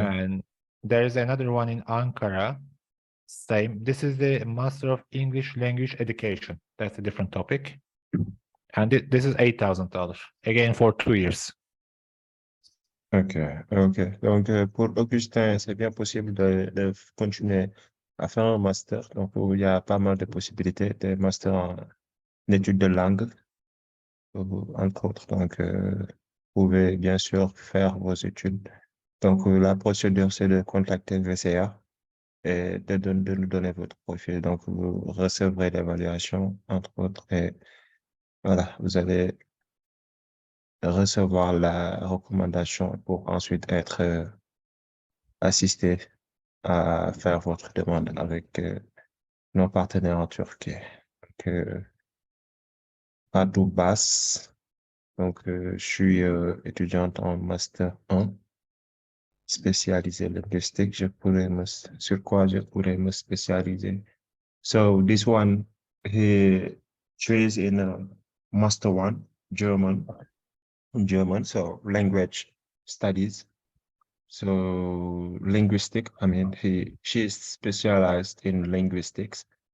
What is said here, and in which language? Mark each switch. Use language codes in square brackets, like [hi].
[en] And there is another one in Ankara. Same. This is the Master of English Language Education. That's a different topic. And this is $8,000, again for 2 years. Ok. [fr] Donc, pour Augustin, c'est bien possible de continuer à faire un master. Donc, il y a pas mal de possibilités de master en études de langue, entre autres. Donc, vous pouvez bien sûr faire vos études. Donc, la procédure, c'est de contacter le VCA et de nous donner votre profil. Donc, vous recevrez l'évaluation, entre autres, et voilà, vous allez recevoir la recommandation pour ensuite être assisté à faire votre demande avec nos partenaires en Turquie. Donc, à Doubas, donc je suis étudiante en Master 1, spécialisé linguistique. Sur quoi je pourrais me spécialiser? [en] So this one, she's in Master 1, German, so language studies. So linguistic, I mean, she's specialized in linguistics.